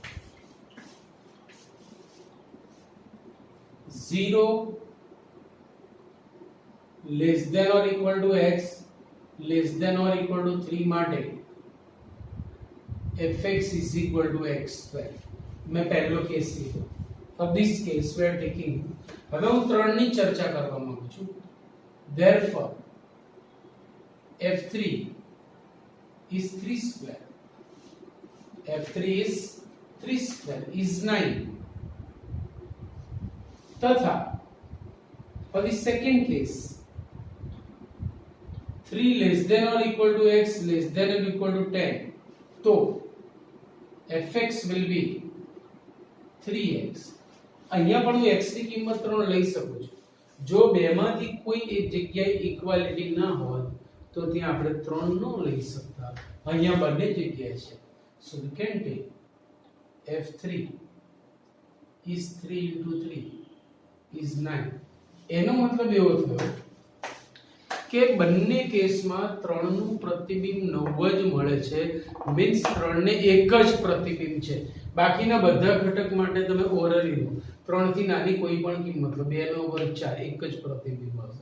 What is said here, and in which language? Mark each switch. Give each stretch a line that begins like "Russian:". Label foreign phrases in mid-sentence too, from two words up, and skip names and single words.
English: 0 less than or equal to x less than or equal to 3 માટે fx is equal to x square.
Gujarati: મેં પહેલો કેસ લીધો.
English: For this case we are taking,
Gujarati: હવે હું 3 ની ચર્ચા કરવા માંગુ છું.
English: Therefore f3 is 3 square. f3 is 3 square is 9. तथा for the second case 3 less than or equal to x less than or equal to 10, तो fx will be 3x.
Gujarati: અહીંયા પણ હું x ની કિંમત 3 લઈ શકું છું. જો બેમાંથી કોઈ એક જગ્યાએ ઇક્વાલિટી ના હોય તો ત્યાં આપણે 3 ન લઈ શકતા. અહીંયા બંને જગ્યાએ છે.
English: So we can take f3 is 3 into 3 is 9.
Gujarati: એનો મતલબ એવો થયો કે બંને કેસમાં 3 નું પ્રતિબિંબ 9 જ મળે છે. મીન્સ 3 ને એક જ પ્રતિબિંબ છે. બાકીના બધા ઘટક માટે તમે ઓરલી લો. 3 થી નાની કોઈ પણ કિંમત લો. 2 નો વર્ગ 4 એક જ પ્રતિબિંબ હશે.